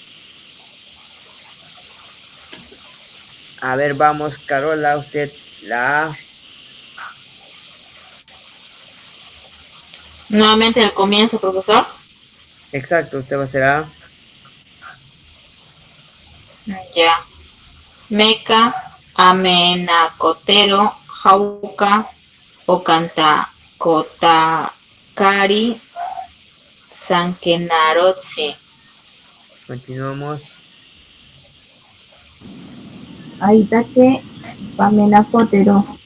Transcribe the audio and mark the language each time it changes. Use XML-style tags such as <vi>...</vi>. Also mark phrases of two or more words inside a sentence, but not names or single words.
<es>A ver, vamos, Carola, usted la A. Nuevamente al comienzo, profesor. Exacto, usted va a ser A. Ya.</es> <cni>Meca, amenacotero, jauca, ocanta, kotakari, sankenarotsi.</cni> <es>Continuamos.</es> <cni>Aitake pamena kotero.</cni>